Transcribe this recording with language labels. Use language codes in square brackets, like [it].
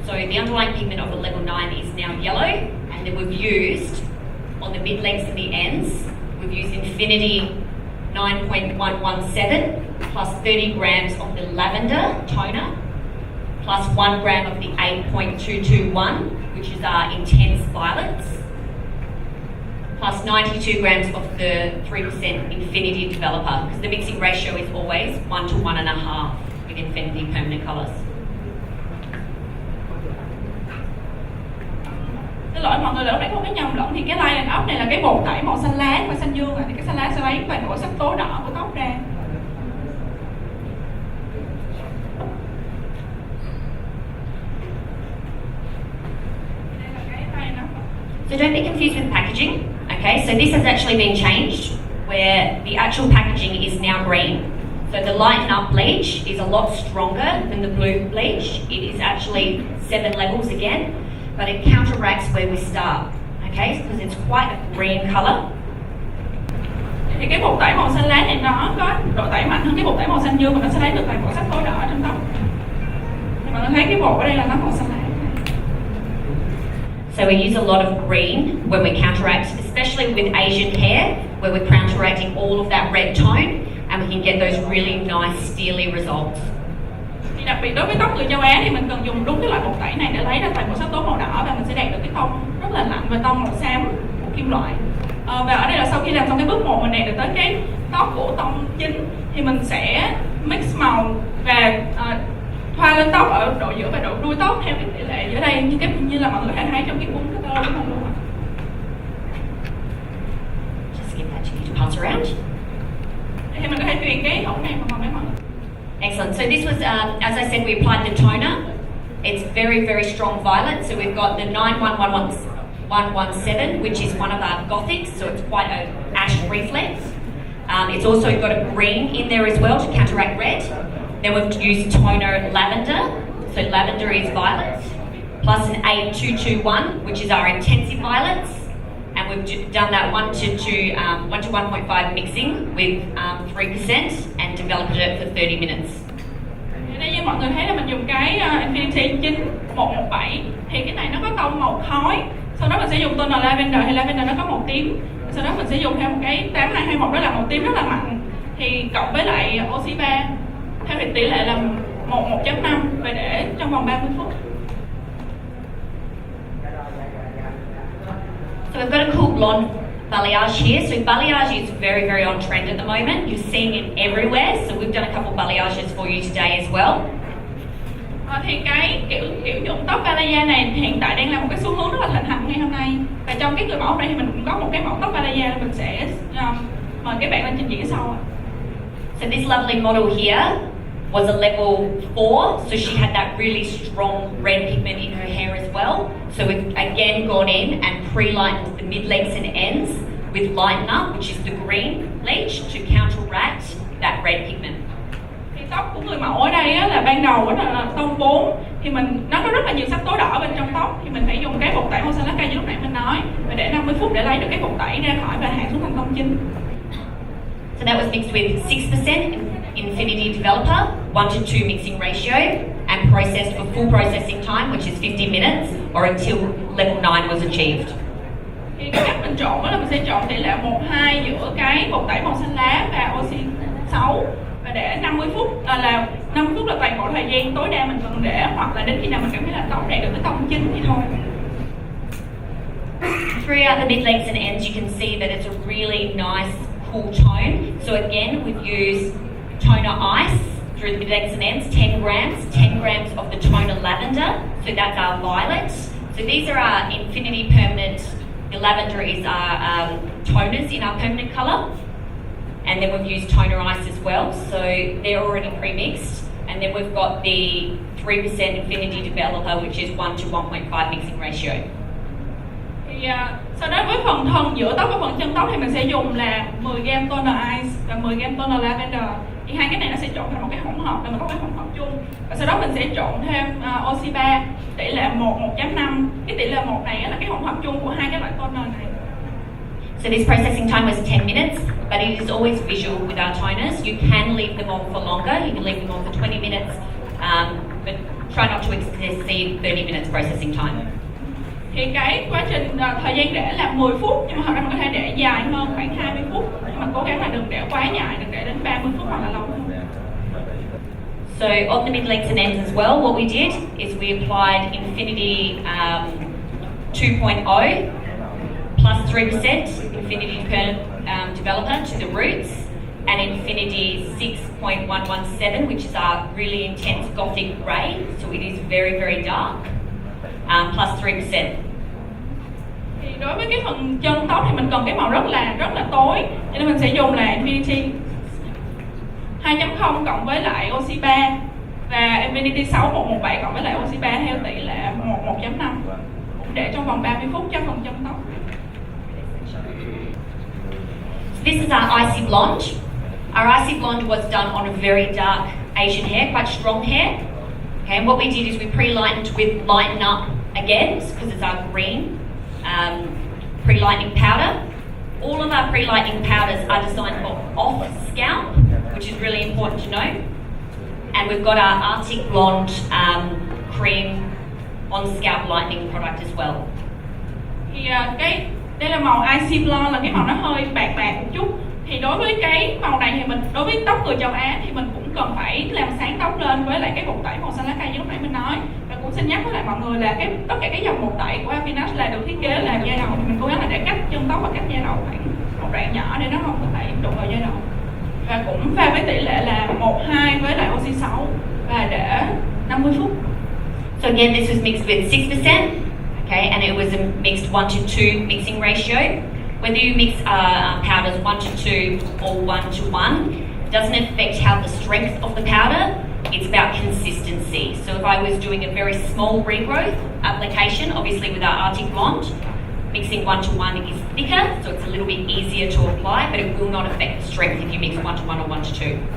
[en] So the underlying pigment of a level 9 is now yellow, and then we've used, on the mid-lengths and the ends, we've used Infinity 9.117 plus 30 grams of the lavender toner, plus 1 gram of the 8.221, which is our intense violets, plus 92 grams of the 3% Infinity developer, because the mixing ratio is always 1 to 1.5 with Infinity permanent colours. [vi] Xin lỗi mọi người, lúc nãy không có nhầm lẫn thì cái line up này là cái bột tẩy màu xanh lá và xanh dương, thì cái xanh lá sẽ lấy toàn bộ sắc tố đỏ của tóc ra. [en] So don't be confused with packaging, okay? So this has actually been changed, where the actual packaging is now green. So the lighten up bleach is a lot stronger than the blue bleach. It is actually 7 levels again, but it counteracts where we start, okay? Because it's quite a green colour. [vi] Thì cái bột tẩy màu xanh lá này nó có độ tẩy mạnh hơn cái bột tẩy màu xanh dương, và nó sẽ lấy được toàn bộ sắc tố đỏ trong tóc. Thì mọi người thấy cái bột ở đây là nó màu xanh lá. [en] So we use a lot of green when we counteract, especially with Asian hair, where we're counteracting all of that red tone, and we can get those really nice steely results. [vi] Thì đặc biệt đối với tóc người châu Á thì mình cần dùng đúng cái loại bột tẩy này để lấy ra toàn bộ sắc tố màu đỏ, và mình sẽ đạt được cái tông rất là lạnh và tông màu xám của kim loại. Và ở đây là sau khi làm xong cái bước 1 mình đạt được tới cái tóc của tông chính, thì mình sẽ mix màu và thoa lên tóc ở độ giữa và độ đuôi tóc theo cái tỷ lệ giữa đây, như là mọi người có thể thấy trong cái cuốn catalog của mình luôn. [en] Just give that to you to pass around. [vi] Thì mình có thể truyền cái ống này vào mấy mọi người. [en] Excellent. So this was, as I said, we applied the toner. It's very, very strong violet. So we've got the 9.117, which is one of our gothics, so it's quite an ash reflex. It's also got a green in there as well to counteract red. Then we've used toner lavender, so lavender is violet, plus an 8221, which is our intensive violets, and we've done that 1 to 1.5 mixing with 3% and developed it for 30 minutes. [vi] Đây như mọi người thấy là mình dùng cái Infinity 9117, thì cái này nó có tông màu khói, sau đó mình sẽ dùng toner lavender, thì lavender nó có màu tím, sau đó mình sẽ dùng theo một cái 8221 đó là màu tím rất là mạnh, thì cộng với lại oxy 3 theo tỷ lệ là 1:1.5 và để trong vòng 30 phút. [en] So we've got a cool blonde balayage here. So balayage is very, very on trend at the moment. You're seeing it everywhere. So we've done a couple ballayages for you today as well. [vi] Thì cái kiểu nhuộm tóc balaya này hiện tại đang là một cái xu hướng rất là thịnh hành ngày hôm nay. Và trong cái người mẫu này thì mình cũng có một cái mẫu tóc balaya, mình sẽ mời các bạn lên trình diễn sau. [en] So this lovely model here was a level 4, so she had that really strong red pigment in her hair as well. So we've again gone in and pre-lightened the mid-lengths and ends with lighten up, which is the green bleach, to counteract that red pigment. [vi] Thì tóc của người mẫu ở đây á, là ban đầu là tông 4, thì nó có rất là nhiều sắc tố đỏ bên trong tóc, thì mình phải dùng cái bột tẩy màu xanh lá cây như lúc nãy mình nói, và để 50 phút để lấy được cái bột tẩy ra khỏi và hạ xuống thành tông chính. [en] So that was mixed with 6% Infinity developer, 1 to 2 mixing ratio, and processed for full processing time, which is 50 minutes, or until level 9 was achieved. [vi] Thì cái cách mình trộn đó là mình sẽ trộn tỷ lệ 1:2 giữa cái bột tẩy màu xanh lá và oxy 6, và để 50 phút là 50 phút là toàn bộ thời gian tối đa mình cần để, hoặc là đến khi nào mình cảm thấy là tóc đạt được cái tông chính thì thôi. [en] Throughout the mid-lengths and ends, you can see that it's a really nice, cool tone. So again, we've used toner ice through the mid-lengths and ends, 10 grams of the toner lavender, so that's our violet. So these are our Infinity permanent, the lavender is our toners in our permanent colour, and then we've used toner ice as well, so they're already pre-mixed, And then we've got the 3% Affinity Developer, which is 1 to 1.5 mixing ratio. [vi] Thì sau đó với phần thân giữa tóc và phần chân tóc thì mình sẽ dùng là 10 g toner ice và 10 g toner lavender. Thì hai cái này nó sẽ trộn thành một cái hỗn hợp để mình có cái hỗn hợp chung. Và sau đó mình sẽ trộn thêm oxy 3 tỷ lệ 1:5. Cái tỷ lệ 1 này là cái hỗn hợp chung của hai cái loại toner này. [en] So this processing time was 10 minutes, but it is always visual with our toners. You can leave them on for longer. You can leave them on for 20 minutes, but try not to exceed 30 minutes processing time. [vi] Thì cái quá trình thời gian để là 10 phút, nhưng mà thật ra mình có thể để dài hơn khoảng 20 phút. Nhưng mà cố gắng là đừng để quá dài, đừng để đến 30 phút hoặc là lâu hơn. [en] So on the mid lengths and ends as well, what we did is we applied Infinity 2.0 plus 3% Infinity Developer to the roots, and Infinity 6.117, which is our really intense gothic grey, so it is very, very dark, plus 3%. [vi] Thì đối với cái phần chân tóc thì mình cần cái màu rất là tối, cho nên mình sẽ dùng là Infinity 2.0 cộng với lại oxy 3 và Infinity 6117 cộng với lại oxy 3 theo tỷ lệ 1:5 để trong vòng 30 phút cho phần chân tóc. [en] This is our icy blonde. Our icy blonde was done on a very dark Asian hair, quite strong hair. Okay, and what we did is we pre-lightened with Lighten Up again, because it's our green pre-lightening powder. All of our pre-lightening powders are designed for off scalp, which is really important to know. And we've got our Arctic Blonde cream on scalp lightening product as well. [vi] Thì đây là màu icy blonde, là cái màu nó hơi bạc một chút. Thì đối với cái màu này thì đối với tóc người châu Á thì mình cũng cần phải làm sáng tóc lên với lại cái bột tẩy màu xanh lá cây như lúc nãy mình nói. Và cũng xin nhắc với lại mọi người là tất cả cái dòng bột tẩy của Affinage là được thiết kế làm da đầu, thì mình cố gắng là để cách chân tóc và cách da đầu khoảng một đoạn nhỏ để nó không có thể đụng vào da đầu. Và cũng pha với tỷ lệ là 1:2 với lại oxy 6 và để 50 phút. [en] So again, this was mixed with 6%, okay, and it was a mixed 1 to 2 mixing ratio. Whether you mix powders 1 to 2 or 1 to 1, doesn't affect how the strength of the powder, it's about consistency. So if I was doing a very small regrowth application, obviously with our Arctic Blonde, mixing 1 to 1 is thicker, so it's a little bit easier to apply, but it will not affect the strength if you mix 1 to 1 or 1 to 2.